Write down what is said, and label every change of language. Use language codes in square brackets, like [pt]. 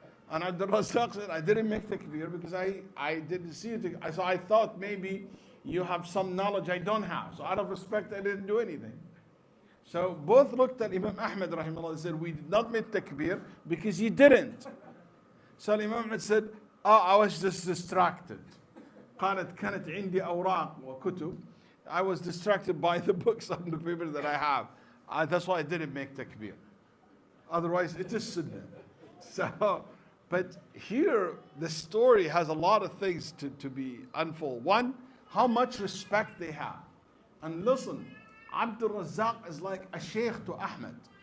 [en] And Abdul Razak said, I didn't make takbir because I didn't see you. So I thought maybe you have some knowledge I don't have. So out of respect, I didn't do anything. So both looked at Imam Ahmad rahimahullah and said, we did not make takbir because you didn't. So Imam Ahmad said, oh, I was just distracted. [ar] قالت كانت عندي أوراق وكتب. [en] I was distracted by the books and the papers that I have. That's why I didn't make takbir. Otherwise, it is sunnah. So, but here, the story has a lot of things to be unfold. One, how much respect they have. And listen, Abdul Razak is like a sheikh to Ahmad.